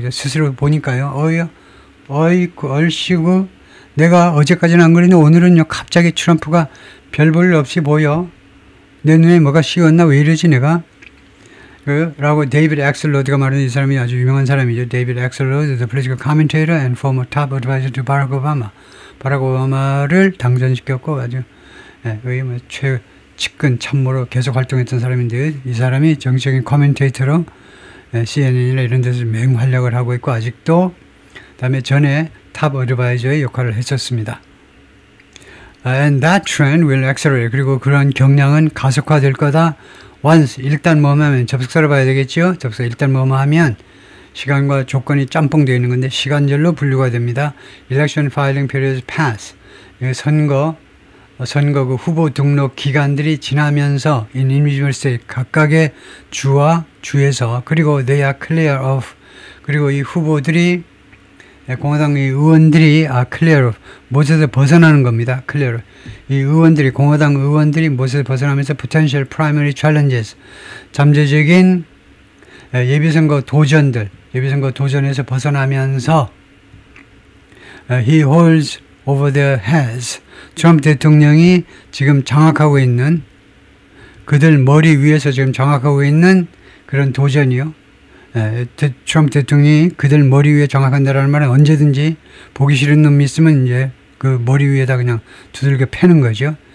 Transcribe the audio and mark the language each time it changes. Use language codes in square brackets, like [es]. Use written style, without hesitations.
[ko] 스스로 보니까요. 얼씨구. 내가 어제까지는 안 그랬는데 오늘은요. 갑자기 트럼프가 별 볼 일 없이 보여. 내 눈에 뭐가 씌웠나? 왜 이러지 내가? 라고 데이비드 엑셀로드가 말하는 이 사람이 아주 유명한 사람이죠. [en] 데이비드 엑셀로드, the political commentator and former top advisor to 바락 오바마. [ko] 바락 오바마를 당선시켰고 아주 여기 뭐 측근 참모로 계속 활동했던 사람인데 이 사람이 정치적인 코멘테이터로 CNN이나 이런 데서 맹활약을 하고 있고 아직도 그다음에 전에 탑 어드바이저의 역할을 했었습니다. [en] And that trend will accelerate. [ko] 그리고 그런 경향은 가속화될 거다. once 일단 뭐하면 접속사를 봐야 되겠죠. 접속사 일단 뭐하면 시간과 조건이 짬뽕되어 있는 건데 시간절로 분류가 됩니다. [en] Election filing periods pass. [ko] 선거 그 후보 등록 기간들이 지나면서 [en] in individual state [ko] 각각의 주와 주에서 그리고 [en] they are clear of [ko] 그리고 이 후보들이 공화당의 의원들이 clear of 무엇에서 벗어나는 겁니다. clear of. 이 의원들이 공화당 의원들이 무엇에서 벗어나면서 [en] potential primary challenges [ko] 잠재적인 예비선거 도전에서 벗어나면서 [en] he holds over their heads. [ko] 트럼프 대통령이 지금 장악하고 있는 그들 머리 위에서 지금 장악하고 있는 그런 도전이요. 트럼프 대통령이 그들 머리 위에 장악한다라는 말은 언제든지 보기 싫은 놈이 있으면 이제 그 머리 위에다 그냥 두들겨 패는 거죠.